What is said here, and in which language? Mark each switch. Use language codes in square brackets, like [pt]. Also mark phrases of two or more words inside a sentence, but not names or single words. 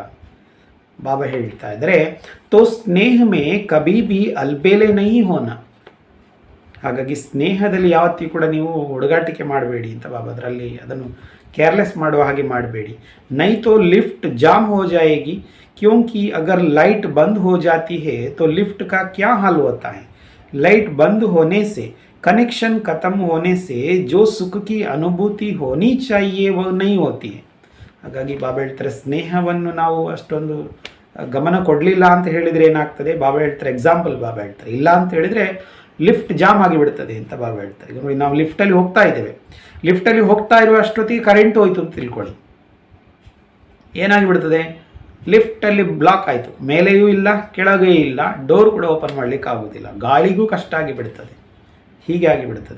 [hi] ಬಾಬಾ ಹೇಳ್ತಾ ಇದ್ದಾರೆ, तो स्नेह में कभी भी अलबेले नहीं होना. [kn] ಹಾಗಾಗಿ ಸ್ನೇಹದಲ್ಲಿ ಯಾವತ್ತಿಗೂ ಕೂಡ ನೀವು ಹುಡುಗಾಟಿಕೆ ಮಾಡಬೇಡಿ ಅಂತ ಬಾಬಾ, ಅದರಲ್ಲಿ ಅದನ್ನು ಕೇರ್ಲೆಸ್ ಮಾಡುವ ಹಾಗೆ ಮಾಡಬೇಡಿ. [hi] नै तो लिफ्ट जाम हो जायेगी, क्योंकि अगर लाइट बंद हो जाती है तो लिफ्ट का क्या हाल होता है? लाइट बंद होने से, कनेक्शन खत्म होने से जो सुख की अनुभूति होनी चाहिए वो नहीं होती है. [kn] ಹಾಗಾಗಿ ಬಾಬಾ ಹೇಳ್ತಾರೆ, ಸ್ನೇಹವನ್ನು ನಾವು ಅಷ್ಟೊಂದು ಗಮನ ಕೊಡಲಿಲ್ಲ ಅಂತ ಹೇಳಿದರೆ ಏನಾಗ್ತದೆ? ಬಾಬಾ ಹೇಳ್ತಾರೆ ಎಕ್ಸಾಂಪಲ್. ಬಾಬಾ ಹೇಳ್ತಾರೆ ಇಲ್ಲ ಅಂತ ಹೇಳಿದರೆ ಲಿಫ್ಟ್ ಜಾಮ್ ಆಗಿಬಿಡ್ತದೆ ಅಂತ ಬಾಬಾ ಹೇಳ್ತಾರೆ. ಈಗ ನೋಡಿ, ನಾವು ಲಿಫ್ಟಲ್ಲಿ ಹೋಗ್ತಾ ಇದ್ದೇವೆ, ಲಿಫ್ಟಲ್ಲಿ ಹೋಗ್ತಾ ಇರುವ ಅಷ್ಟೊತ್ತಿಗೆ ಕರೆಂಟ್ ಹೋಯಿತು ಅಂತ ತಿಳ್ಕೊಳ್ಳಿ. ಏನಾಗಿಬಿಡ್ತದೆ, ಲಿಫ್ಟಲ್ಲಿ ಬ್ಲಾಕ್ ಆಯಿತು, ಮೇಲೆಯೂ ಇಲ್ಲ ಕೆಳಗೆ ಇಲ್ಲ, ಡೋರ್ ಕೂಡ ಓಪನ್ ಮಾಡಲಿಕ್ಕೆ ಆಗೋದಿಲ್ಲ, ಗಾಳಿಗೂ ಕಷ್ಟ ಆಗಿಬಿಡ್ತದೆ, ಹೀಗೆ ಆಗಿಬಿಡ್ತದೆ.